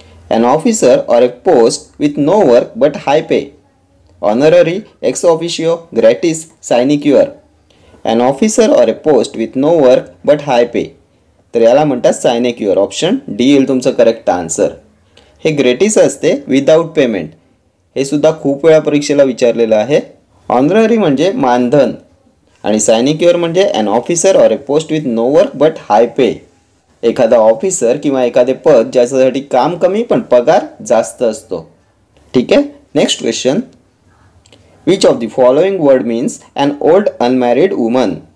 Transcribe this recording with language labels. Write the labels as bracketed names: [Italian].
[English] An officer or a post with no work but high pay. Honorary, ex officio, gratis, sinecure. An officer or a post with no work but high pay. [Marathi] तर याला म्हणतात सायनेक्युअर, option D येईल तुमचं correct answer. हे ग्रेटिस असते, [English] Without payment. [Marathi] हे सुद्धा खूप वेळा परीक्षेला विचारलेलं आहे. ऑनररी म्हणजे मानधन आणि सायनेक्युअर म्हणजे [English] An officer or a post with no work but high pay. [Marathi] एखादा ऑफिसर किंवा एखादे पद ज्याच्यासाठी काम कमी पण पगार जास्त असतो. ठीक आहे. Next question. [English] Which of the following word means an old unmarried woman?